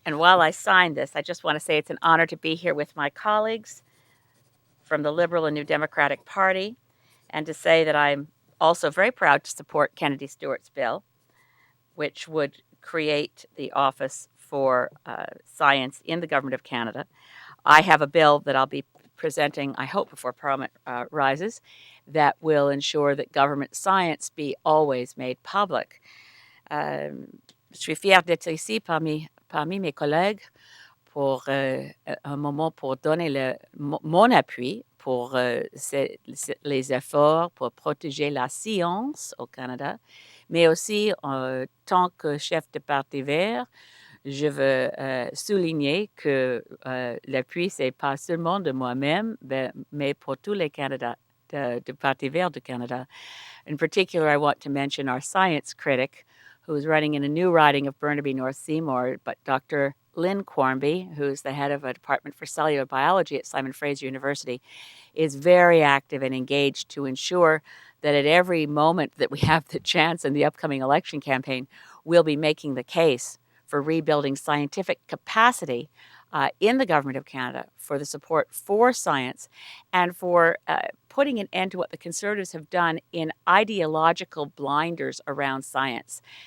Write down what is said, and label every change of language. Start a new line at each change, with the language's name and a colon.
English: And while I sign this, I just want to say it's an honor to be here with my colleagues from the Liberal and New Democratic Party, and to say that I'm also very proud to support Kennedy Stewart's bill, which would create the Office for Science in the Government of Canada. I have a bill that I'll be presenting, I hope, before Parliament rises, that will ensure that government science be always made public.
French: Je suis fière d'être ici parmi mes collègues pour un moment pour donner mon appui pour les efforts pour protéger la science au Canada, mais aussi en tant que chef de Parti vert, je veux souligner que l'appui, ce n'est pas seulement de moi-même, mais pour tous les candidats du Parti vert du Canada.
English: In particular, I want to mention our science critic, who is running in a new riding of Burnaby North Seymour, but Dr. Lynn Quarmby, who's the head of a department for cellular biology at Simon Fraser University, is very active and engaged to ensure that at every moment that we have the chance in the upcoming election campaign, we'll be making the case for rebuilding scientific capacity in the Government of Canada, for the support for science, and for putting an end to what the Conservatives have done in ideological blinders around science.